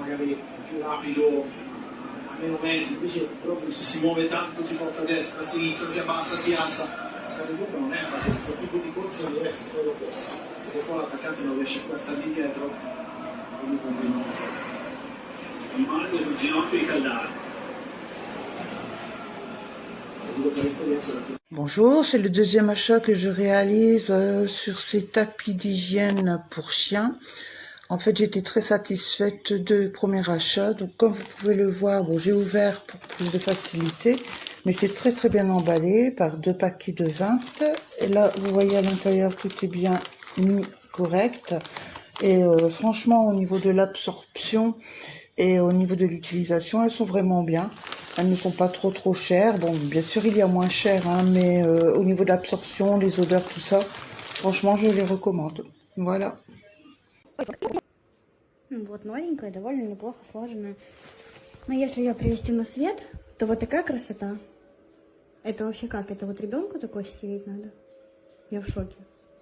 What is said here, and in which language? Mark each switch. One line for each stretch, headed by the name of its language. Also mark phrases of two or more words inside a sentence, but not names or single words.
Italian: Magari è più rapido, a meno metri, invece Dumfries si muove tanto, ti porta a destra, a sinistra, si abbassa, si alza. Stare dietro non è facile, il tipo di corsa è diverso, poi dopo poi l'attaccante non riesce più a stare lì dietro, quindi continua. Rimane sul ginocchio di Caldara.
French: Bonjour, c'est le deuxième achat que je réalise sur ces tapis d'hygiène pour chiens. En fait, j'étais très satisfaite du premier achat. Donc, comme vous pouvez le voir, bon, j'ai ouvert pour plus de facilité, mais c'est très très bien emballé par 2 paquets de 20. Et là, vous voyez à l'intérieur, tout est bien mis correct. Et franchement, au niveau de l'absorption et au niveau de l'utilisation, elles sont vraiment bien. Elles ne sont pas trop chères. Bon, bien sûr, il y a moins cher, hein, mais au niveau de l'absorption, les odeurs, tout ça, franchement, je les recommande. Voilà.
Russian: Вот новенькая, довольно неплохо сложенная. Но если ее привести на свет, то вот такая красота. Это вообще как? Это вот ребенку такой стелить надо? Я в шоке.